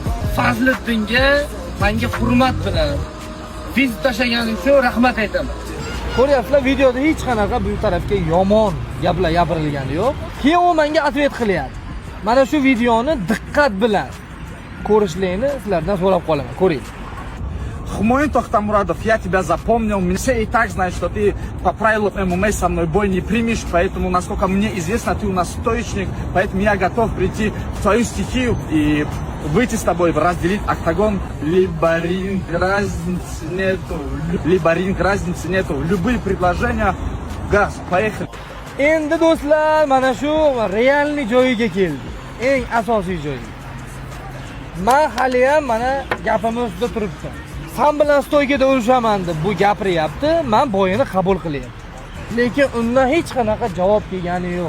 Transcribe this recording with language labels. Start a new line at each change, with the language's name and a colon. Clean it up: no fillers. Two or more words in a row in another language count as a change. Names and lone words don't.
Uzbek: Fazliddinga menga hurmat bilan viz tashlaganing uchun rahmat aytaman. Ko'ryapsizlar, videoda hech qanaqa bu tarafga yomon gaplar gapirilgani yo'q. Keyin u menga atvet qilyapti. Mana shu videoni diqqat bilan ko'rishlarini sizlardan so'rab qolaman. Ko'ring.
Russian: Хмоюн Тохтамурадов, я тебя запомнил. Все и так знают, что ты по правилам ММА со мной бой не примешь, поэтому, насколько мне известно, ты у нас стоечник, поэтому я готов прийти в твою стихию и выйти с тобой, разделить октагон. Либо ринг, разницы нету. Либо ринг, разницы нету. Любые предложения, газ, поехали.
Uzbek: Endi do'stlar, mana shu realni joyiga keldi. Eng asosiy joyiga. Men hali ham mana gapimiz ustida turibdi. Sen bilan stoykada urushaman deb bu gapiryapti, men bo'yini qabul qilyapman. Lekin undan hech qanaqa javob kelgani yo'q.